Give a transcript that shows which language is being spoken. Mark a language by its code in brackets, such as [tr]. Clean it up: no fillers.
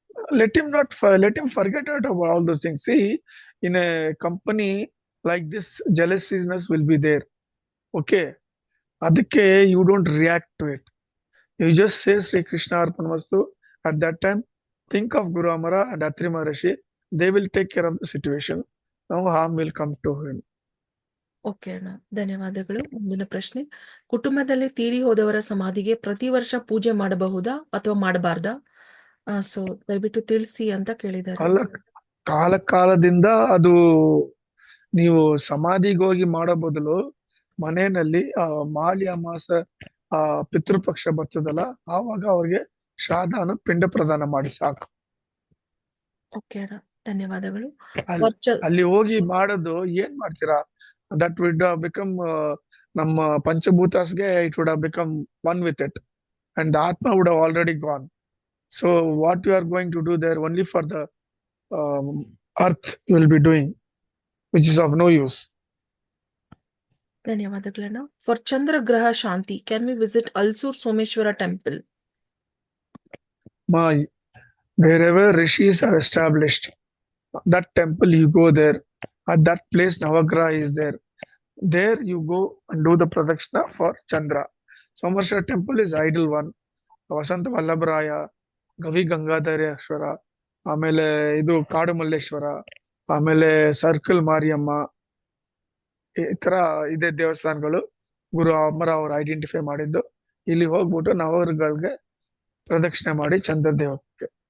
[en] Let him forget about all those things. See, in a company like this, jealousness will be there. Okay, adike you don't react to it. You just say Sri Krishna Arpanamastu. At that time, think of Guru Amara and Atri Maharishi. They will take care of the situation. No harm will come to him. [kn] Okay ಅಣ್ಣ, ಧನ್ಯವಾದಗಳು. ಮುಂದಿನ ಪ್ರಶ್ನೆ, ಕುಟುಂಬದಲ್ಲಿ ತೀರಿ ಹೋದವರ ಸಮಾಧಿಗೆ ಪ್ರತಿ ವರ್ಷ ಪೂಜೆ ಮಾಡಬಹುದಾ ಅಥವಾ ಮಾಡಬಾರ್ದಾ? ಸೊ ದಯವಿಟ್ಟು ತಿಳಿಸಿ ಅಂತ ಕೇಳಿದ್ದಾರೆ. ಕಾಲದಿಂದ ಅದು ನೀವು ಸಮಾಧಿಗೆ ಹೋಗಿ ಮಾಡೋ ಬದಲು ಮನೆಯಲ್ಲಿ ಮಾಲಿ ಅಮಾಸ ಪಿತೃಪಕ್ಷ ಬರ್ತದಲ್ಲ, ಆವಾಗ ಅವ್ರಿಗೆ ಶ್ರಾದ್ದನ ಪಿಂಡ ಪ್ರದಾನ ಮಾಡಿ ಸಾಕು. ಓಕೆ ಅಣ್ಣ, ಧನ್ಯವಾದಗಳು. ಅಲ್ಲಿ ಹೋಗಿ ಮಾಡೋದು ಏನ್ ಮಾಡ್ತೀರಾ? [en] That would have become [kn] ನಮ್ಮ ಪಂಚಭೂತಾಸ್ಗೆ [en] it would have become one with it, and the Atma would have already gone. So what you are going to do there only for the earth you will be doing, which is of no use. [kn] ಧನ್ಯವಾದಗಳಣ್ಣ. [en] For Chandragraha shanti, can we visit Ulsoor Someshwara temple? Wherever rishis have established that temple, you go there. At that place, Navagraha is there. There you go and do the pradakshina for Chandra. Someshwara temple is idol one. [kn] Vasanta Vallabhraya, Gavi Gangadhareshwara, ಆಮೇಲೆ ಇದು ಕಾಡು ಮಲ್ಲೇಶ್ವರ, ಆಮೇಲೆ circle Mariyamma, ಈ ತರ ಇದೆ ದೇವಸ್ಥಾನಗಳು ಗುರು ಅಮರ ಅವರು identify ಮಾಡಿದ್ದು. ಇಲ್ಲಿ ಹೋಗ್ಬಿಟ್ಟು ನವಗ್ರಹಗಳಿಗೆ ಪ್ರದಕ್ಷಿಣೆ ಮಾಡಿ ಚಂದ್ರದೇವಕ್ಕೆ.